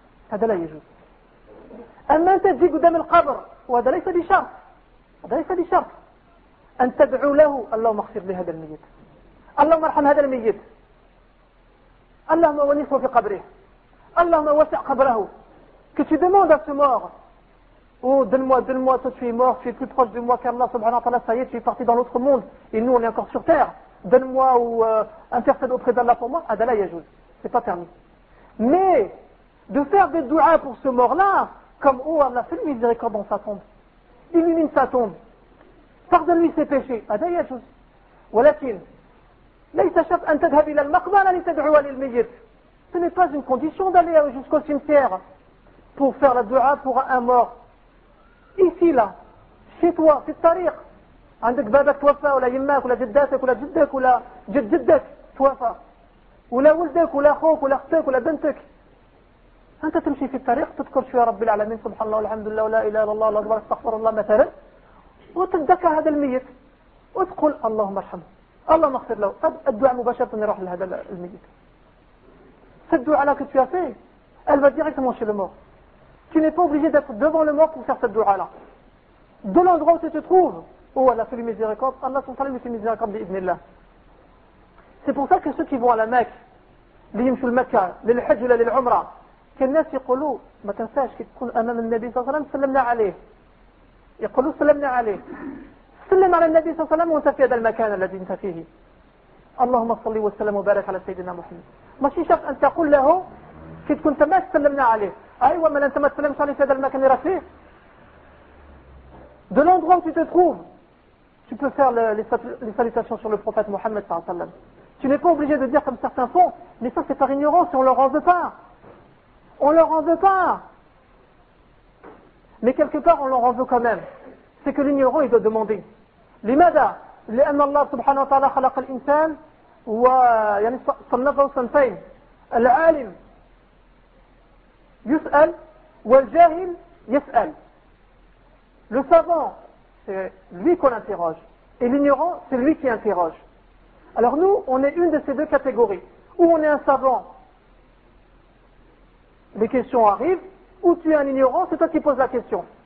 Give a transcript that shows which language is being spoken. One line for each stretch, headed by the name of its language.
Arabic: هذا لا يجوز. أما أنت تجي قدام القبر، وهذا ليس بشرط، هذا ليس بشرط أن تدعو له، اللهم اغفر لهذا الميت، اللهم ارحم هذا الميت، اللهم ونسه في قبره، اللهم وسع قبره.
French: Que tu demandes à ce mort, oh donne-moi, toi tu es mort, tu es plus proche de moi qu'Allah subhanahu wa ta'ala, ça y est, tu es parti dans l'autre monde et nous on est encore sur terre, donne-moi ou intercède auprès d'Allah pour moi.
Arabic: Hada la yajouz,
French: c'est pas permis. Mais de faire des du'as pour ce mort là comme oh Allah fais le miséricorde dans sa tombe, illumine sa tombe, pardonne-lui ses péchés,
Arabic: hada la yajouz. Walakin ليس شرط أن تذهب إلى المقبرة لتدعو للميت.
French: Ce n'est pas une condition d'aller jusqu'au cimetière pour faire la dua pour un mort. Ici là, chez toi,
Arabic: في الطريق. عندك بابك توفى ولا يماك ولا جداتك ولا جدك ولا جدك توفى. ولا ولدك ولا أخوك ولا أختك ولا بنتك. أنت تمشي في الطريق تذكر شو يا رب العالمين سبحان الله والحمد لله ولا إله إلا الله الله أكبر استغفر الله مثلا. وتذكر هذا الميت. وتقول اللهم ارحمه. الله مغفر له. طب الدعاء مباشرة يروح لهذا الميت. الدعاء على كتفي فيه. البديع كم وش الموع.
French: tu n'es pas obligé d'être devant le mort pour faire cette dua là. de l'endroit où tu te trouves. oh Allah fait le miséricorde. Allah s'en fait le miséricorde
Arabic: بإذن الله.
French: c'est pour ça que ceux qui vont à la Mecque,
Arabic: اللي يمشوا المكة للحج ولا للعمرة, que الناس يقولوا ما تنساش كي تكون أمام النبي صلى الله عليه وسلم سلمنا عليه. يقولوا سلمنا عليه. سلم على النبي صلى الله عليه وسلم وانت في هذا المكان الذي انت فيه. اللهم صل وسلم وبارك على سيدنا محمد. ماشي شرط ان تقول له كي كنت ما سلمنا عليه. ايوا ما انت ما تسلمش عليه في هذا المكان راه فيه.
French: De l'endroit où tu te trouves, tu peux faire les salutations sur le prophète Mohammed
Arabic: صلى الله عليه وسلم.
French: Tu n'es pas obligé de dire comme certains font, mais ça c'est par ignorance et on ne leur en veut pas. On ne leur en veut pas. Mais quelque part on leur en veut quand même. C'est que l'ignorant, il doit demander.
Arabic: لماذا؟ لأن الله سبحانه وتعالى خلق الإنسان و يعني صنفه صنفين. العالم يسأل والجاهل يسأل.
French: Le savant, c'est lui qu'on interroge. Et l'ignorant, c'est lui qui interroge. Alors nous, on est une de ces deux catégories. Ou on est un savant, les questions arrivent, ou tu es un ignorant, c'est toi qui poses la question.